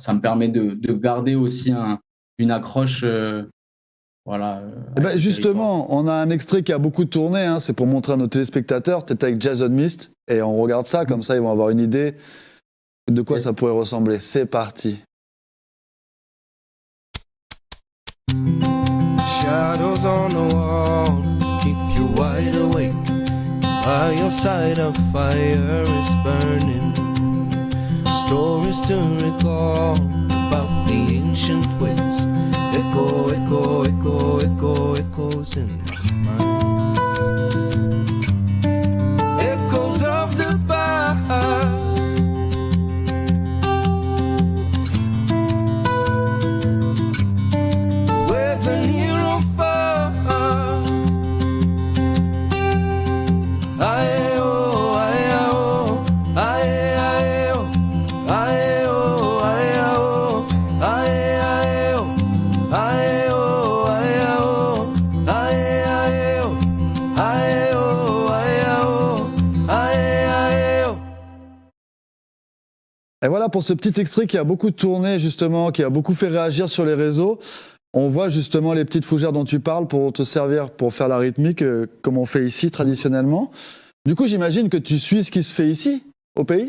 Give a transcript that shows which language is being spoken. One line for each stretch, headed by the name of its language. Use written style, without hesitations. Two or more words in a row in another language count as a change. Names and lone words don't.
French: Ça me permet de garder aussi une accroche voilà, Eh avec ben le territoire. justement, on a un extrait qui a beaucoup tourné, hein, c'est pour montrer à nos téléspectateurs. Tu étais avec Jason Mist et on regarde ça, comme ça ils vont avoir une idée de quoi Yes. ça pourrait ressembler. C'est parti.
English: Shadows on the wall keep you wide awake. By your side a fire is burning. Stories to recall about the ancient ways. Echo, echo, echo, echo, echoes in my mind. Echoes of the past. Whether near or far. Aye-oh, aye-oh, aye-oh, aye-oh, aye-oh, aye-oh, aye-oh, aye-oh, aye-oh, aye-oh, aye-oh, aye-oh.
French: Et voilà pour ce petit extrait qui a beaucoup tourné justement, qui a beaucoup fait réagir sur les réseaux. On voit justement les petites fougères dont tu parles pour te servir pour faire la rythmique, comme on fait ici traditionnellement. Du coup, j'imagine que tu suis ce qui se fait ici, au pays.